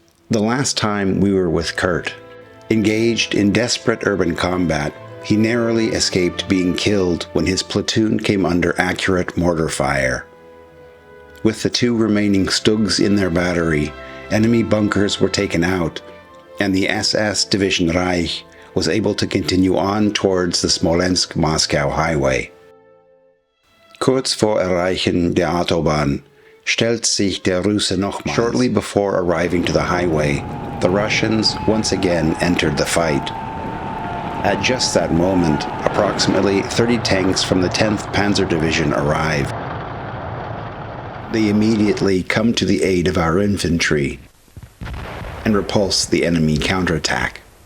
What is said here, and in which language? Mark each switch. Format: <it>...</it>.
<en>The last time we were with Kurz, engaged in desperate urban combat, he narrowly escaped being killed when his platoon came under accurate mortar fire. With the 2 remaining StuGs in their battery, enemy bunkers were taken out, and the SS Division Reich was able to continue on towards the Smolensk-Moscow highway.</en> <de>Kurz vor Erreichen der Autobahn stellt sich der Russe nochmals.</de> <en>Shortly before arriving to the highway, the Russians once again entered the fight. At just that moment, approximately 30 tanks from the 10th Panzer Division arrive. They immediately come to the aid of our infantry and repulse the enemy counterattack.</en>